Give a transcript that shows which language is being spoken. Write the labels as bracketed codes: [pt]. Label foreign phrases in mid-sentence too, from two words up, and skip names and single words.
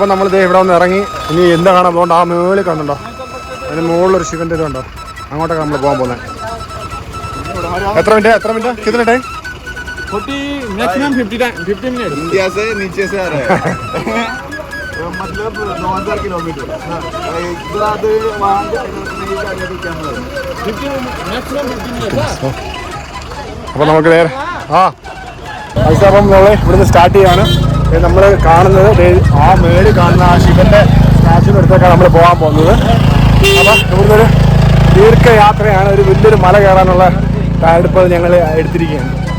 [ml] അപ്പം നമ്മളിത് ഇവിടെ വന്ന് ഇറങ്ങി ഇനി എന്താ കാണാൻ പോകുന്നുണ്ട്? ആ മേളിൽ കാണുന്നുണ്ടോ? അതിന് മുകളിലൊരു ശിവൻ്റെ ഇതുണ്ടോ? അങ്ങോട്ടൊക്കെ നമ്മൾ പോകാൻ പോകുന്നത്. എത്ര മിനിറ്റ് [hi] कितना टाइम? 40 मैक्सिमम 50 मिनट. इंडिया से नीचे से आ रहा है. मतलब 9000 किलोमीटर. इधर आते वहाँ नहीं जाएगा तो क्या होगा? 50 मैक्सिमम 50 मिनट. [ml] അപ്പോൾ നമുക്ക് നേരെ പൈസ. അപ്പം നമ്മൾ ഇവിടുന്ന് സ്റ്റാർട്ട് ചെയ്യാണ്. നമ്മൾ കാണുന്നത് ആ മേളിൽ കാണുന്ന ആ ശിവൻ്റെ സ്റ്റാച്യൂവിൻ്റെ അടുത്തേക്കാണ് നമ്മൾ പോകാൻ പോകുന്നത്. അപ്പം ഇവിടുന്ന് ഒരു ദീർഘയാത്രയാണ്. ഒരു വലിയൊരു മല കയറാനുള്ള തയ്യാറെടുപ്പ് ഞങ്ങൾ എടുത്തിരിക്കുകയാണ്.